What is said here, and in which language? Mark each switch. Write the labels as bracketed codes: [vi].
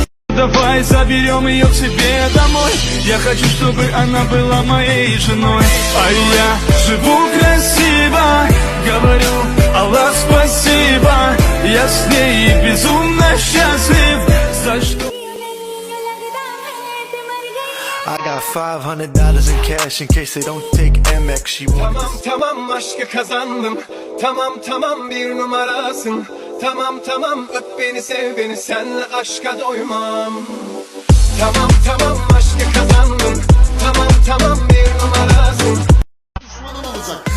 [ru] Давай заберем ее к себе домой. Я хочу, чтобы она была моей женой. А я живу красиво, говорю Аллах спасибо. Я с ней безумно счастлив. За что? [en] I got $500 in cash in case they don't take Amex. She [tr] Tamam tamam aşkı kazandım. Tamam tamam bir numarasın. Tamam tamam öp beni sev beni senle aşka doymam. Tamam tamam aşkı kazandım. Tamam tamam bir numarasın. Düşmanın olacak.